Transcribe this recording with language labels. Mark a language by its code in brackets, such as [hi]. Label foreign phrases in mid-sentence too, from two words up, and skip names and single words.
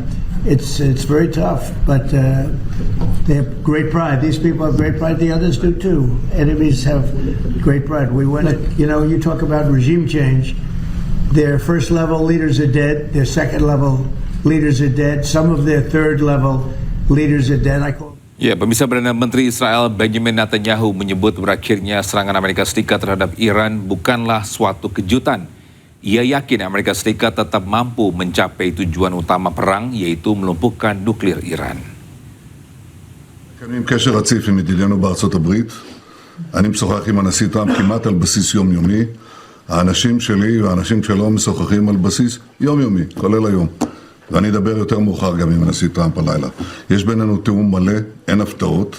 [en] It's very tough, but they have great pride. These people have great pride. The others do too. Enemies have great pride. We went, you know, you talk about regime change. Their first level leaders are dead. Their second level leaders are dead. Some of their third level leaders are dead. [id] Ya, pemirsa, Perdana Menteri Israel Benjamin Netanyahu menyebut berakhirnya serangan Amerika Serikat terhadap Iran bukanlah suatu kejutan. Ia yakin Amerika Serikat tetap mampu mencapai tujuan utama perang, yaitu melumpuhkan nuklir Iran. [he] מקיימים קשר רציף עם ידידינו בארצות הברית. אני משוחח עם הנשיא טראמפ כמעט על בסיס יומיומי. האנשים שלי והאנשים שלו משוחחים על בסיס יומיומי, כולל היום. ואני אדבר יותר מאוחר גם עם הנשיא טראמפ הלילה. יש בינינו תיאום מלא, אין הפתעות.